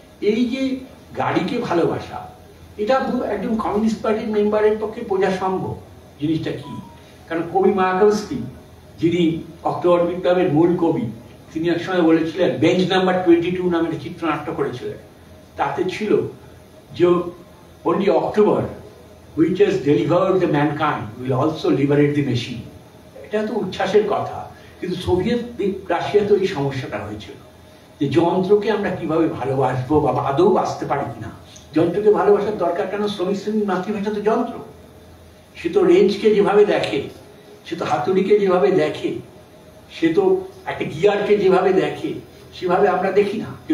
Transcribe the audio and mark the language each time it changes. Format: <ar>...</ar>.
<bn>এই যে গাড়িকে ভালোবাসা, এটা একজন কমিউনিস্ট পার্টির মেম্বারের পক্ষে বোঝা সম্ভব জিনিসটা কি। কারণ কবি মায়াকোভস্কি, যিনি অক্টোবর বিপ্লবের মূল কবি, তিনি একসময় বলেছিলেন, বেঞ্চ নাম্বার 22 নামে একটা চিত্রনাট্য করেছিলেন। তাতে ছিল যে</bn> <en>only October which has delivered the mankind will also liberate the machine।</en> <bn>এটা তো উচ্ছ্বাসের কথা, কিন্তু সোভিয়েত রাশিয়াতে এই সমস্যাটা হয়েছিল যে যন্ত্রকে আমরা কিভাবে ভালোবাসবো বা আদৌ বাঁচতে পারি কিনা। যন্ত্রকে ভালোবাসার দরকার কেন? শ্রমিক শ্রেণীর মাতৃভাষা তো যন্ত্র। সে তো রেঞ্জকে যেভাবে দেখে, সে তো হাতুড়িকে যেভাবে দেখে, সে তো একটা গিয়ারকে যেভাবে দেখে, সেভাবে আমরা দেখি না।</bn>